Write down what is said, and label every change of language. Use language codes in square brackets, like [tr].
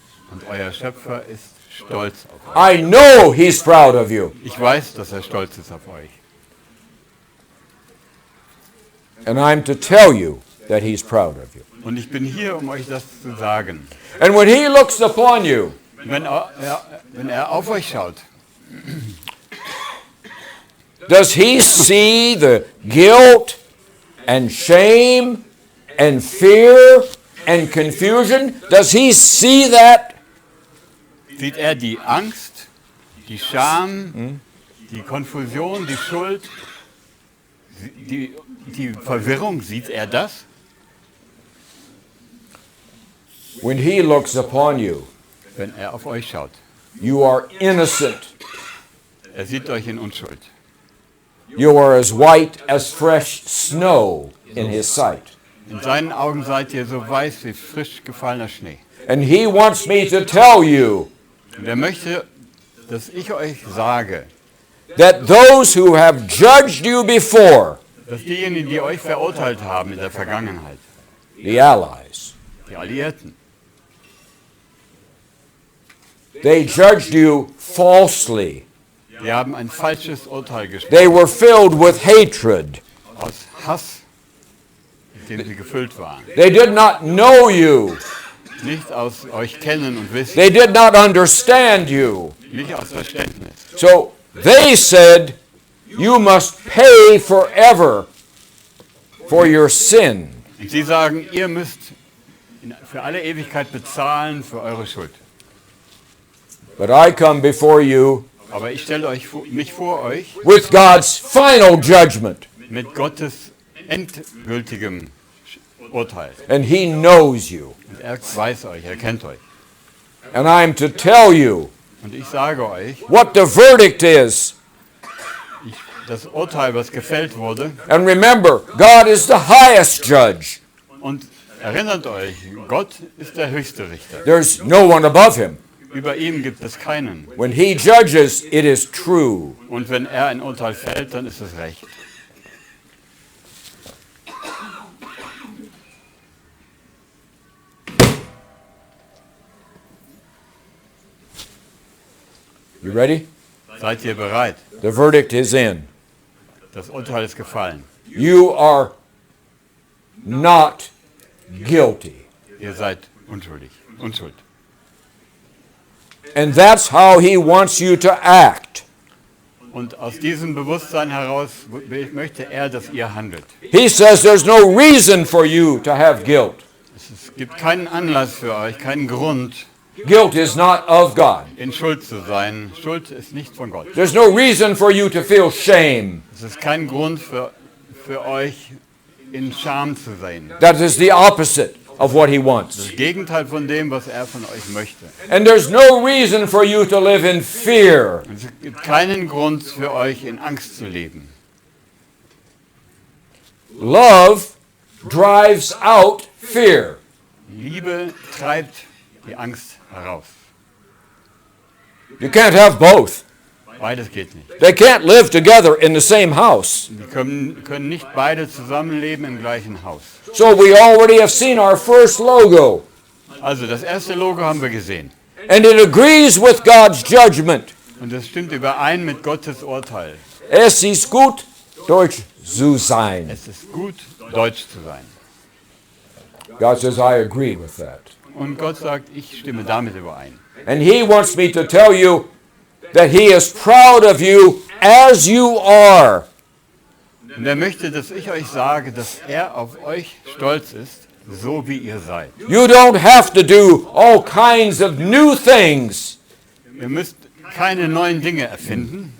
[de] und euer Schöpfer ist stolz auf euch. [en] I know He's proud of you. [de] Ich weiß, dass er stolz ist auf euch. [en] And I'm to tell you that He's proud of you. [de] Und ich bin hier, um euch das zu sagen. [en] And when He looks upon you, [de] Wenn er auf euch schaut, [en] does He see the guilt and shame and fear and confusion? Does He see that? [de] sieht er die Angst, die Scham, die Konfusion, die Schuld, die Verwirrung, sieht er das? [en] When He looks upon you, [de] Wenn er auf euch schaut. [en] you are innocent. [de] Er sieht euch in Unschuld. [en] You are as white as fresh snow in His sight. [de] In seinen Augen seid ihr so weiß wie frisch gefallener Schnee. [en] And He wants me to tell you [de] Und er möchte, dass ich euch sage, [en] that those who have judged you before, [de] dass diejenigen, die euch verurteilt haben in der Vergangenheit, [en] the allies, [de] die Alliierten, [en] they judged you falsely. [de] die haben ein falsches Urteil gesprochen, [en] They were filled with hatred. [de] aus Hass, mit dem sie gefüllt waren. [en] They did not know you. [de] Nicht aus euch kennen und wissen, [en] They did not understand you. [de] nicht aus Verständnis. [en] So they said, you must pay forever for your sin. [de] Und sie sagen, ihr müsst für alle Ewigkeit bezahlen für eure Schuld. [en] But I come before you [de] Aber ich stelle mich vor euch [en] with God's final judgment. [de] mit Gottes endgültigem Urteil. [en] And He knows you. [de] Und er weiß euch, er kennt euch. [en] And I'm to tell you [de] Und ich sage euch, [en] what the verdict is. [de] das Urteil, was gefällt wurde, [en] And remember, God is the highest judge. [de] und erinnert euch, Gott ist der höchste Richter. [en] There's no one above Him. [de] Über ihm gibt es keinen. [en] When He judges, it is true. [de] Und wenn er ein Urteil fällt, dann ist es recht. [en] You ready? [de] Seid ihr bereit? [en] The verdict is in. [de] Das Urteil ist gefallen. [en] You are not guilty. [de] Ihr seid unschuldig. Unschuld. [en] And that's how He wants you to act. [de] Und aus diesem Bewusstsein heraus möchte er, dass ihr handelt. [en] He says there's no reason for you to have guilt. [de] Es gibt keinen Anlass für euch, keinen Grund, [en] Guilt is not of God. [de] in Schuld zu sein. Schuld ist nicht von Gott. [en] There's no reason for you to feel shame. [de] Es ist kein Grund für euch, in Scham zu sein. [en] That is the opposite of what He wants. [de] Das Gegenteil von dem, was er von euch möchte. [en] And there's no reason for you to live in fear. [de] Und es gibt keinen Grund für euch, in Angst zu leben. [en] Love drives out fear. [de] Liebe treibt die Angst heraus. [en] You can't have both. [de] Beides geht nicht. [en] They can't live together in the same house. [de] Die können nicht beide zusammenleben im gleichen Haus. [en] So we already have seen our first logo. [de] Also das erste Logo haben wir gesehen. [en] And it agrees with God's judgment. [de] Und das stimmt überein mit Gottes Urteil. Es ist gut, Deutsch zu sein. Es ist gut, deutsch zu sein. [en] God says, I agree with that. [de] Und Gott sagt, ich stimme damit überein. [en] And He wants me to tell you that He is proud of you as you are. [de] Und er möchte, dass ich euch sage, dass er auf euch stolz ist, so wie ihr seid. [en] You don't have to do all kinds of new things. [de] Ihr müsst keine neuen Dinge erfinden,